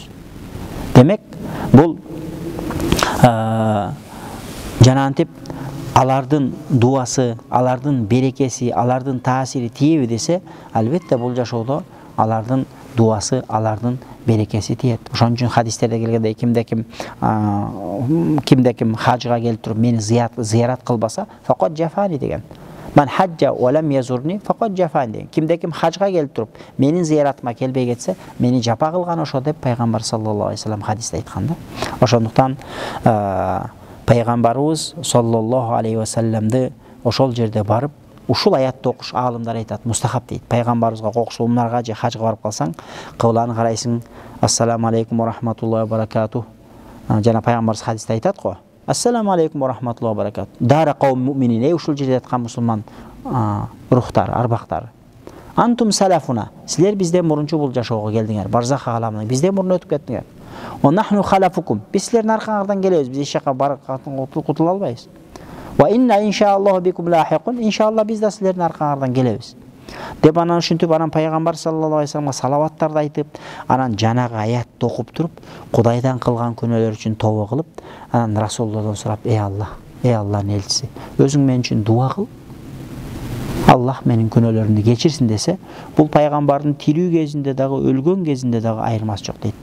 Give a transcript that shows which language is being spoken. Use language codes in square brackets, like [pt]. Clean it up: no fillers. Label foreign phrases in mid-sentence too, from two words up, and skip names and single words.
[ky] Демек, бул жанантип алардын дуасы, алардын берекеси, алардын таасири тиеби десе, албетте бул жашоодо алардын дуасы, алардын берекеси тиет. Ошон үчүн хадистерде келгендей, кимде-ким хажга келип туруп мени зыярат кылбаса, [ar] فقد جفاني [ky] деген. [ar] من حج ولم يزرني فقد جفاني деген. [ky] Кимде-ким хажга келип туруп менин зыяратыма келбей кетсе, мени жапа кылган ошо деп пайгамбар [ar] صلى الله عليه وسلم [ky] хадисте айткан да. Ошондуктан пайгамбарыбыз [ar] صلى الله عليه وسلم [ky] ошол жерде барып, ушул аятты окуш аалымдар айтат, мустахаб дейт. Пайгамбарыбызга кокуш умнарга же хажга барып калсаң, кыбланы карайсың, [ar] السلام عليكم ورحمة الله وبركاته. [ky] Жана пайгамбарыбыз хадисте айтат го. [ar] السلام عليكم ورحمة الله وبركاته. دار قوم مؤمنين, [ky] ушул жерде аткан мусулман рухтар, арбактар. [ar] أنتم سلفنا, [ky] силер бизден мурунчу бул жашоого келдиңер, барзах аламына бизден мурун өтүп кеттиңер. [ar] ونحن خلفكم, [ky] биз силердин аркаңардан келебиз, биз эч жака барып кутула албайбыз. [ar] وإنا إن شاء الله بكم لاحقون, [ky] иншаалла биз да силердин аркаңардан келебиз. Деп анан ушинтип анан пайгамбар [ar] صلى الله عليه وسلم [ky] салаваттарды айтып, анан жанагы аятты окуп туруп, Кудайдан кылган күнөөлөр үчүн тобо кылып, анан Расулуллахдан сурап, эй Аллахнын элчиси, өзүң мен үчүн дуа кыл. Аллах менин күнөөлөрүмдү кечирсин десе, бул пайгамбардын тирүү кезинде дагы, өлгөн кезинде дагы айырмасы жок дейт.